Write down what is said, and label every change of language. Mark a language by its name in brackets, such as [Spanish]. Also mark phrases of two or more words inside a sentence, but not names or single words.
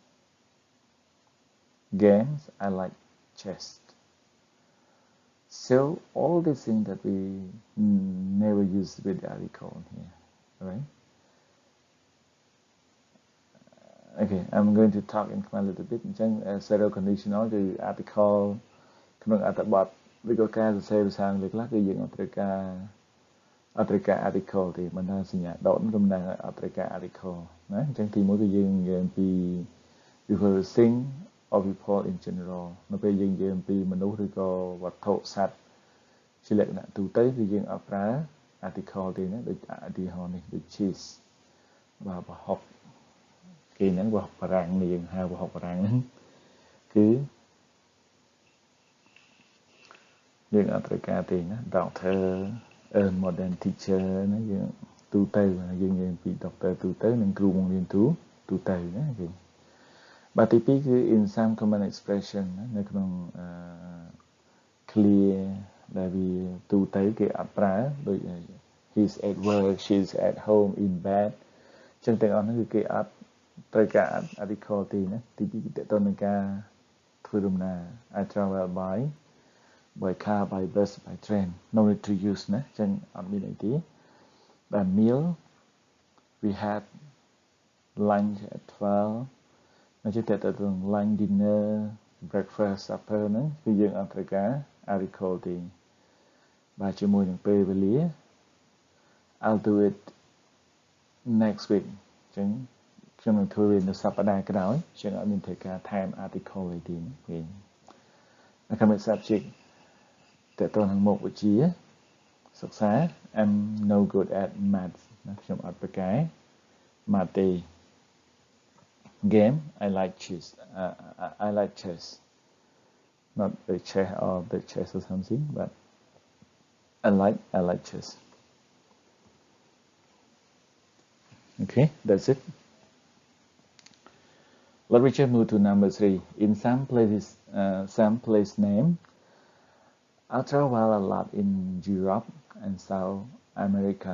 [English] Games, I like chess. So all these things that we never use with the article here, right? Okay, I'm going to talk in Khmer a little bit. Zero conditional [Khmer] គឺ article ក្នុងអត្ថបទឬក៏ការសរសេរភាសាអង់គ្លេសខ្លះគឺយើងអត់ត្រូវការ article ទេមិន ថាសញ្ញាដកនឹងតំណាងឲ្យអត់ត្រូវការ article ណាអញ្ចឹងទីមួយគឺយើងនិយាយអំពី [English] refer to thing or people in general [Khmer] នៅពេលយើងនិយាយអំពីមនុស្សឬក៏វត្ថុសត្វជាលក្ខណៈទូទៅគឺយើងអត់ប្រើ article ទេណាដូចឧទាហរណ៍នេះដូច cheese បាទប្រហុកគេហ្នឹងប្រហុកបារាំងនេះយើងហៅប្រហុកបារាំងហ្នឹងគឺ យើងអត់ត្រូវការទេណា [English] doctor earn more than teacher [Khmer] ណាយើងទូទៅយើងនិយាយពី doctor ទូទៅនិងគ្រូបង្រៀនទូទៅណាគេបាទទី2គឺ [English] in some common expression [Khmer] ណានៅក្នុងclear ដែលវាទូទៅគេអត់ប្រើដូច [English] he's at work she's at home in bed [Khmer] ចឹងទាំងអស់ហ្នឹងគឺគេអត់ត្រូវការ article ទេណាទី2គឺតើតើនឹងការធ្វើដំណើរ [English] I travel by car by bus by train no need to use [Khmer] ណាចឹងអត់មានអីទេបាទ [English] meal we had lunch at 12 [Khmer] មកជិះតើតើ [English] lunch dinner breakfast supper [Khmer] ហ្នឹងគឺយើងអត់ត្រូវ ការ article ទេបាទជាមួយនឹងពេលវេលា [English] I'll do it next week [Khmer] ចឹងខ្ញុំនឹងធ្វើវានៅសប្តាហ៍ក្រោយចឹងអត់មានត្រូវការថែម article អីទេវិញ [English] Academic subject [Khmer] តើតើនឹងមុខវិជ្ជាសិក្សា [English] I'm no good at maths [Khmer] ណាខ្ញុំអត់ប្រកែ math ទេ [English] Game I like chess I like chess not the chess or the chess or something but I like chess okay that's it let me just move to number 3 in some places some place name I travel a lot in Europe and South America.